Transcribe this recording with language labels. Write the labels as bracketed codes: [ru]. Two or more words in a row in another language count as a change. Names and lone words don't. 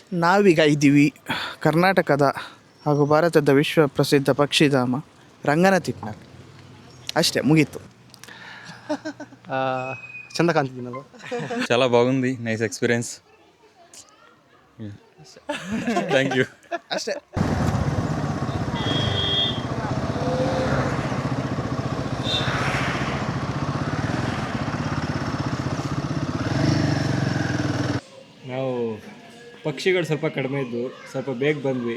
[kn] ನಾವೀಗ ಇದ್ದೀವಿ ಕರ್ನಾಟಕದ ಹಾಗೂ ಭಾರತದ ವಿಶ್ವ ಪ್ರಸಿದ್ಧ ಪಕ್ಷಿಧಾಮ ರಂಗನತಿಟ್ನಾಳ್. ಅಷ್ಟೇ, ಮುಗೀತು. ಚಂದ ಕಾಣ್ತಿದ್ದೀನಿ ಅದು. [te] చాలా బాగుంది, [en] nice experience. thank you. [kn] ಅಷ್ಟೇ. ನಾವು ಪಕ್ಷಿಗಳು ಸ್ವಲ್ಪ ಕಡಿಮೆ ಇದ್ದು ಸ್ವಲ್ಪ ಬೇಗ ಬಂದ್ವಿ.